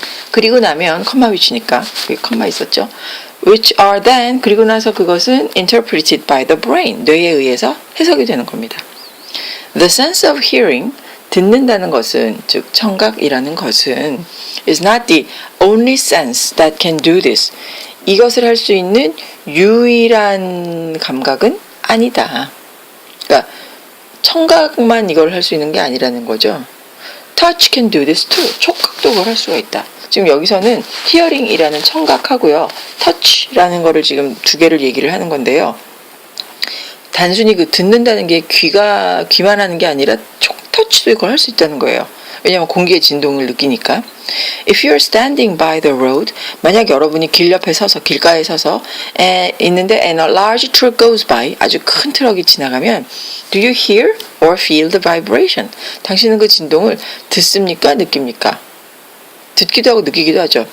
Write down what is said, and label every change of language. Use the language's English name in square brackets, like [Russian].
[Korean] 그리고 나면 컴마 위치니까 여기 컴마 있었죠. [English] which are then [Korean] 그리고 나서 그것은 [English] interpreted by the brain [Korean] 뇌에 의해서 해석이 되는 겁니다. [English] The sense of hearing [Korean] 듣는다는 것은 즉 청각이라는 것은 [English] is not the only sense that can do this. [Korean] 이것을 할 수 있는 유일한 감각은 아니다. 그러니까 청각만 이걸 할 수 있는 게 아니라는 거죠. [English] Touch can do this too. [Korean] 촉각도 그걸 할 수가 있다. 지금 여기서는 hearing이라는 청각하고요. touch라는 거를 지금 두 개를 얘기를 하는 건데요. 단순히 그 듣는다는 게 귀만 하는 게 아니라 터치도 이걸 할 수 있다는 거예요. 왜냐하면 공기의 진동을 느끼니까. [English] If you're standing by the road, [Korean] 만약 여러분이 길 옆에 서서 길가에 서서 있는데 [English] and a large truck goes by, [Korean] 아주 큰 트럭이 지나가면 [English] do you hear or feel the vibration? [Korean] 당신은 그 진동을 듣습니까? 느낍니까? 듣기도 하고 느끼기도 하죠.